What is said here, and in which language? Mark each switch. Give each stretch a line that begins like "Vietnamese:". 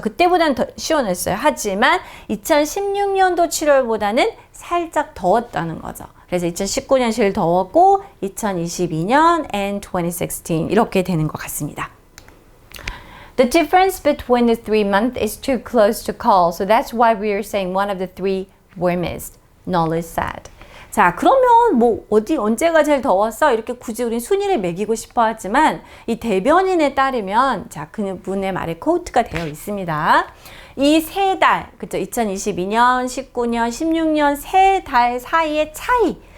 Korean: 그때보다는 더 시원했어요. 하지만 2016년도 7월보다는 살짝 더웠다는 거죠. 그래서 2019년 제일 더웠고 2022년
English: and 2016
Korean: 이렇게 되는 것 같습니다.
English: The difference between the 3 months is too close to call, so that's why we are saying one of the 3 warmest, Knowles said.
Korean: 자, 그러면 뭐 언제가 제일 더웠어? 이렇게 굳이 우린 순위를 매기고 싶어 하지만 이 대변인에 따르면 자, 그분의 말에 코트가 되어 있습니다. 이 3달, 그쵸? 2022년, 19년, 16년 3달 사이의 차이.